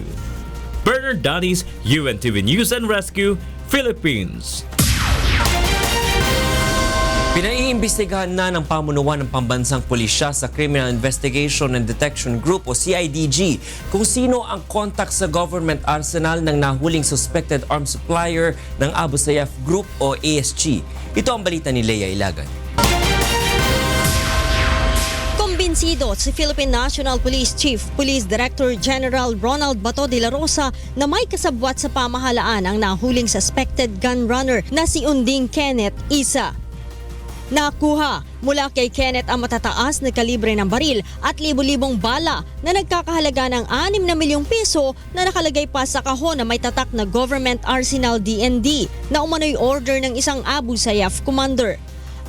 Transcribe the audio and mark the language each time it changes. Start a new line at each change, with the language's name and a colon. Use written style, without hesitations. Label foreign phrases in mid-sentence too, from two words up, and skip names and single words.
Filipino: Bernard Dadis, UNTV News and Rescue, Philippines. Pinaiimbestigahan na ng pamunuan ng Pambansang Pulisya sa Criminal Investigation and Detection Group o CIDG kung sino ang contact sa government arsenal ng nahuling
English: suspected arms supplier
Filipino: ng Abu Sayyaf Group o ASG. Ito ang balita ni Lea Ilagan. Kumbinsido si Philippine National Police Chief Police Director General Ronald Bato de la Rosa na may kasabwat sa pamahalaan ang nahuling
English: suspected gun runner
Filipino: na si Unding Kenneth Isa. Nakuha mula kay Kenneth ang matataas na kalibre ng baril at libo-libong bala na nagkakahalaga ng 6 na milyong piso na nakalagay pa sa kahon na may tatak na Government Arsenal DND na umano'y order ng isang Abu Sayyaf commander.